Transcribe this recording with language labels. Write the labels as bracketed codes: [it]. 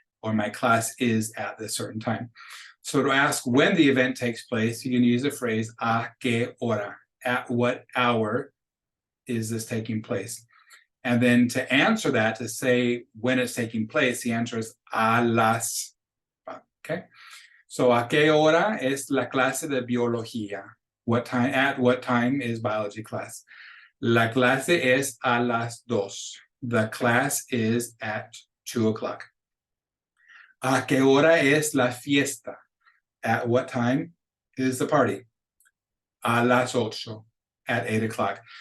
[en] Or my class is at this certain time. So to ask when the event takes place, you can use the phrase [es] a que hora. [en] At what hour is this taking place? And then to answer that, to say when it's taking place, the answer is [es] a las. [en] Okay. [es] So a que hora es la clase de biología? [en] What time? At what time is biology class? [es] La clase es a las 2. [en] The class is at 2 o'clock. [es] ¿A qué hora es la fiesta? [en] At what time is the party? [es] A las 8. [en] At 8 o'clock.